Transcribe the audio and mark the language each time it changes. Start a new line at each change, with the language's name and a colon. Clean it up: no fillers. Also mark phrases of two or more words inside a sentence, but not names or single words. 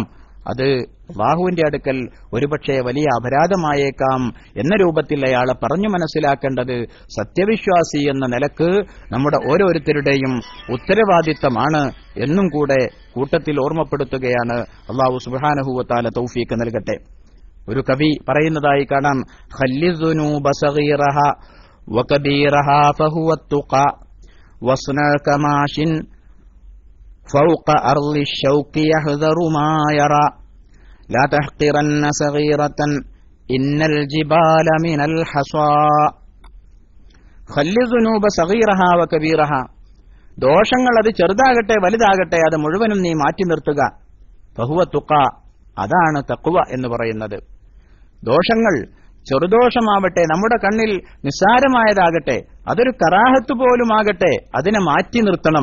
Malayalam: അത് അല്ലാഹുവിന്റെ അടുക്കൽ ഒരുപക്ഷെ വലിയ അപരാധമായേക്കാം എന്ന രൂപത്തിൽ അയാളെ പറഞ്ഞു മനസ്സിലാക്കേണ്ടത് സത്യവിശ്വാസി എന്ന നിലക്ക് നമ്മുടെ ഓരോരുത്തരുടെയും ഉത്തരവാദിത്തമാണ് എന്നും കൂടെ കൂട്ടത്തിൽ ഓർമ്മപ്പെടുത്തുകയാണ്.
Arabic: الله سبحانه وتعالى
Malayalam: തൗഫീഖ് നൽകട്ടെ. ഒരു കവി പറയുന്നതായി കാണാം,
Arabic: خل الذنوب صغيرها وكبيرها فهو التقى واصنع كماش فوق أرض الشوك يحذر ما يرى لا تحقرن صغيرة إن الجبال من الحصى خل ذنوب صغيرها وكبيرها.
Malayalam: ദോഷങ്ങൾ അത് ചെറുതാകട്ടെ വലുതാകട്ടെ അത് മുഴുവനും നീ മാറ്റി നിർത്തുക.
Arabic: فهو التقى,
Malayalam: അതാണ് തഖ്വ എന്ന് പറയുന്നത്. ദോഷങ്ങൾ ചെറുദോഷമാവട്ടെ, നമ്മുടെ കണ്ണിൽ നിസ്സാരമായതാകട്ടെ, അതൊരു കറാഹത്ത് പോലുമാകട്ടെ, അതിനെ മാറ്റി നിർത്തണം.